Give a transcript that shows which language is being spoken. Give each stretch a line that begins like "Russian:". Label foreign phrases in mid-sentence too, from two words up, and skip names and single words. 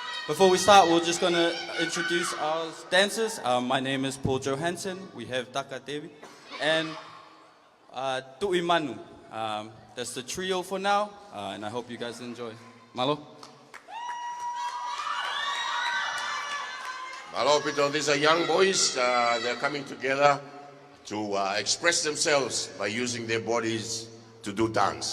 English: Before we start, we're just going to introduce our dancers. My name is Paul Johansson. We have Taka Devi and Tu'i Manu. That's the trio for now, and I hope you guys enjoy. Malo? Malo, Pito, these are young boys. They're coming together to express themselves by using their bodies to do dance.